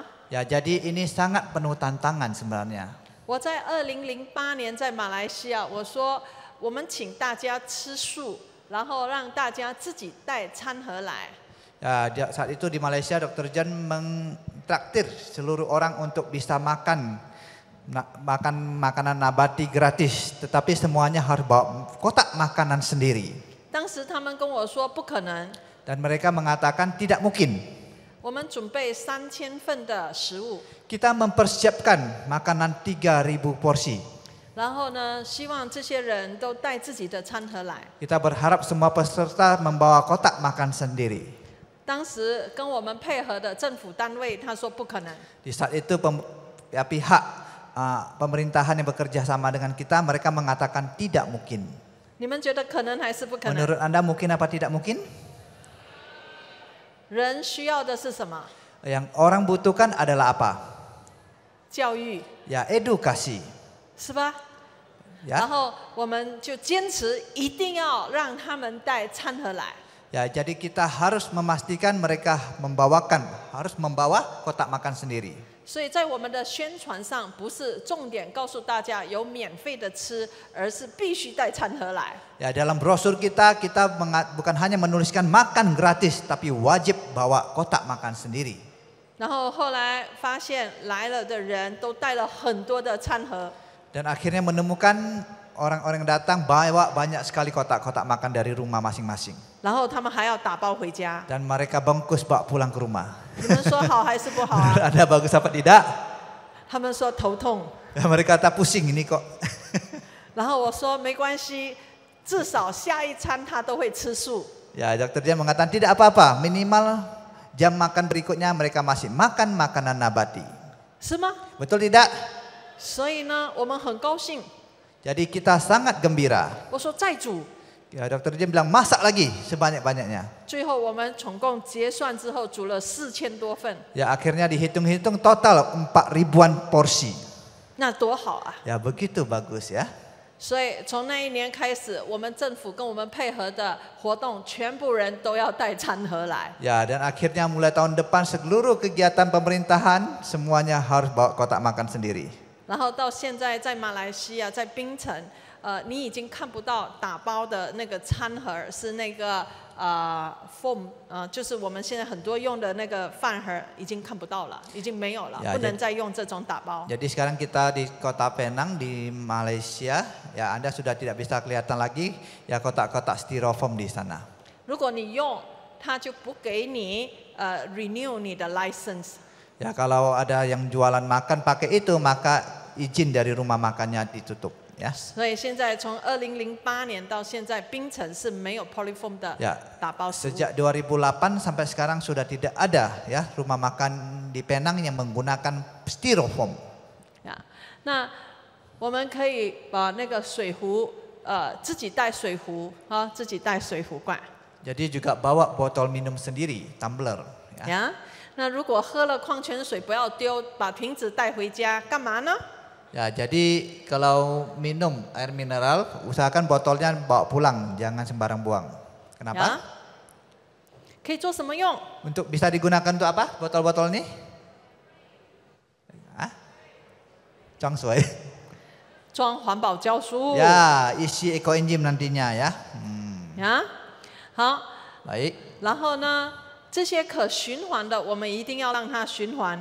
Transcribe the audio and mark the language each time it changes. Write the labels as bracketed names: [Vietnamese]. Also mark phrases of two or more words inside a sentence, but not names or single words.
[Indonesian] Ya, jadi ini sangat penuh tantangan sebenarnya. [Chinese] 我在2008年在马来西亚，我说我们请大家吃素，然后让大家自己带餐盒来。 [Indonesian] Ya, saat itu di Malaysia Dr. John mentraktir seluruh orang untuk bisa makan makanan nabati gratis, tetapi semuanya harus bawa kotak makanan sendiri. [Chinese] 当时他们跟我说不可能， [Indonesian] Dan mereka mengatakan tidak mungkin. [Chinese] 我们准备3000份的食物， [Indonesian] Kita mempersiapkan makanan 3000 porsi. [Chinese] 然后呢，希望这些人都带自己的餐盒来。 [Indonesian] Kita berharap semua peserta membawa kotak makan sendiri. [Chinese] 当时跟我们配合的政府单位他说不可能， [Indonesian] Di saat itu pihak pemerintahan yang bekerja sama dengan kita, mereka mengatakan tidak mungkin. [Chinese] 你们觉得可能还是不可能？ [Indonesian] Menurut Anda mungkin apa tidak mungkin? [Chinese] 人需要的是什么？ [Indonesian] Yang orang butuhkan adalah apa? [Chinese] 教育， [Indonesian] Ya, edukasi. [Chinese] 是吧？ [Indonesian] Ya. [Chinese] 然后我们就坚持一定要让他们带餐盒来。 [Indonesian] Ya, jadi kita harus memastikan mereka harus membawa kotak makan sendiri. [Chinese] 所以在我们的宣传上，不是重点告诉大家有免费的吃，而是必须带餐盒来。 [Indonesian] Ya, dalam brosur kita bukan hanya menuliskan makan gratis, tapi wajib bawa kotak makan sendiri. [Chinese] 然后后来发现来了的人都带了很多的餐盒， [Indonesian] Dan akhirnya menemukan orang-orang yang datang bawa banyak sekali kotak-kotak makan dari rumah masing-masing. [Chinese] 然后他们还要打包回家。 [Indonesian] Dan mereka bungkus bawa pulang ke rumah. [Chinese] 你们说好还是不好啊？ [Indonesian] Ada bagus apa tidak? [Chinese] 他们说头痛。 [Indonesian] Ya, mereka kata pusing ini kok. [Chinese] 然后我说没关系，至少下一餐他都会吃素。 [Indonesian] Ya, dokter dia mengatakan tidak apa-apa, minimal jam makan berikutnya mereka masih makan makanan nabati. [Chinese] 是吗？ [Indonesian] Betul tidak? [Chinese] 所以呢，我们很高兴。 [Indonesian] Jadi kita sangat gembira. [Chinese] 我说再煮。 [Indonesian] Ya, dokter dia bilang masak lagi sebanyak-banyaknya. [Chinese] 最后我们总共结算之后煮了4000多份， [Indonesian] Ya, akhirnya dihitung-hitung total 4000-an porsi. [Chinese] 那多好啊！ [Indonesian] Ya, begitu bagus ya. [Chinese] 所以从那一年开始，我们政府跟我们配合的活动，全部人都要带餐盒来。 [Indonesian] Ya, dan akhirnya mulai tahun depan seluruh kegiatan pemerintahan semuanya harus bawa kotak makan sendiri. [Chinese] 然后到现在在马来西亚，在槟城，你已经看不到打包的那个餐盒，是那个foam，就是我们现在很多用的那个饭盒，已经看不到了，已经没有了， [Indonesian] Ya, [Chinese] 不能再用这种打包。 [Indonesian] Jadi sekarang kita di kota Penang di Malaysia, ya Anda sudah tidak bisa kelihatan lagi ya kotak-kotak styrofoam di sana. [Chinese] 如果你用，他就不给你renew 你的 license。 [Indonesian] Ya, kalau ada yang jualan makan pakai itu maka izin dari rumah makannya ditutup ya. [Chinese] 所以现在从2008年到现在，槟城是没有 polyfoam 的 [Indonesian] Ya, [Chinese] 打包食物。 [Indonesian] sejak 2008 sampai sekarang sudah tidak ada ya rumah makan di Penang yang menggunakan styrofoam. [Chinese] 呀，那我们可以把那个水壶，自己带水壶啊，自己带水壶罐。 [Indonesian] Jadi juga bawa botol minum sendiri, tumbler. Ya. [Chinese] 呀，那如果喝了矿泉水，不要丢，把瓶子带回家，干嘛呢？ [Indonesian] Ya, jadi kalau minum air mineral, usahakan botolnya bawa pulang, jangan sembarang buang. [Chinese] 呀 [Indonesian] Kenapa?， [Chinese] 可以做什么用？ [Indonesian] Untuk bisa digunakan untuk apa? Botol-botol ini? Hah? Congsoy. [Chinese] 装环保胶书。 [Indonesian] Ya, isi ekoenzim nantinya ya. [Chinese] 呀，好， [Indonesian] Baik. [Chinese] 然后呢，这些可循环的，我们一定要让它循环。